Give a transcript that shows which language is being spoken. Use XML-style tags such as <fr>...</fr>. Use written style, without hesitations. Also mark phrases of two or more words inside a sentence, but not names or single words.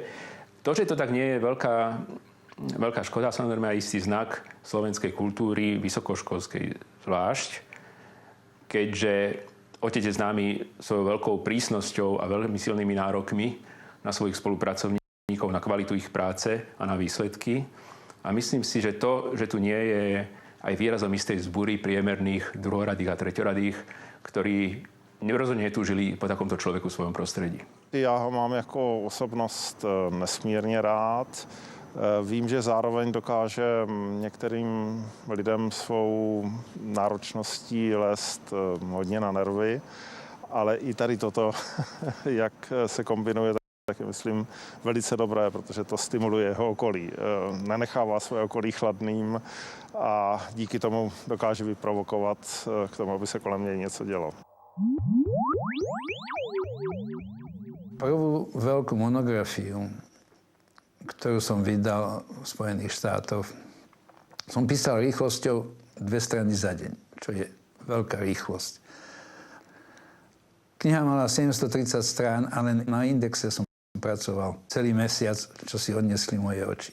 <sk>To, že to tak nie je veľká škoda, samozrejme aj istý znak slovenskej kultúry, vysokoškolskej zvlášť, keďže otec je známy svojou veľkou prísnosťou a veľmi silnými nárokmi na svojich spolupracovníkov, na kvalitu ich práce a na výsledky. A myslím si, že to, že tu nie je aj výrazom istej zbúry priemerných druhoradých a treťoradých, ktorí rozhodne netúžili po takomto človeku v svojom prostredí.</sk> <cs>Já ho mám jako osobnost nesmírně rád. Vím, že zároveň dokáže některým lidem svou náročností lézt hodně na nervy, ale i tady toto, jak se kombinuje, tak je, myslím, velice dobré, protože to stimuluje jeho okolí. Nenechává svoje okolí chladným a díky tomu dokáže vyprovokovat k tomu, aby se kolem něj něco dělo.</cs> <sk>Prvú veľkú monografiu, ktorú som vydal v Spojených štátoch, som písal rýchlosťou 2 strany za deň, čo je veľká rýchlosť. Kniha mala 730 strán, ale na indexe som pracoval celý mesiac, čo si odnesli moje oči.</sk>